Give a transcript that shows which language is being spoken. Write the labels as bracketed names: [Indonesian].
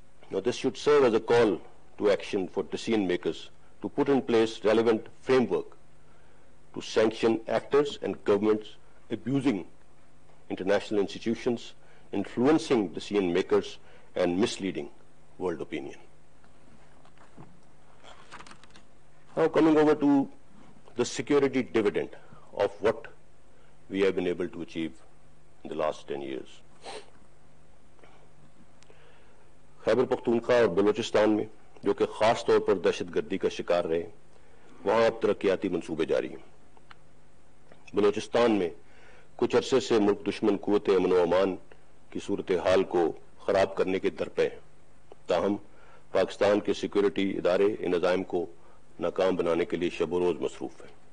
[English] Now this should serve as a call to action for decision makers to put in place relevant framework to sanction actors and governments abusing international institutions, influencing decision makers and misleading world opinion. Now coming over to the security dividend of what we have been able to achieve in the last 10 years. [Urdu] Khyber Pakhtunkhwa اور بلوچستان میں، جو کہ خاص طور پر دہشت گردی کا شکار رہے، وہاں اب ترقیاتی منصوبے جاری ہیں۔ بلوچستان میں کچھ عرصے سے ملک دشمن قوت امن و امان کی صورتحال کو خراب کرنے کے درپے ہیں، تاہم پاکستان کے سیکورٹی ادارے ان عزائم کو ناکام بنانے کے لیے شب و روز مصروف ہیں۔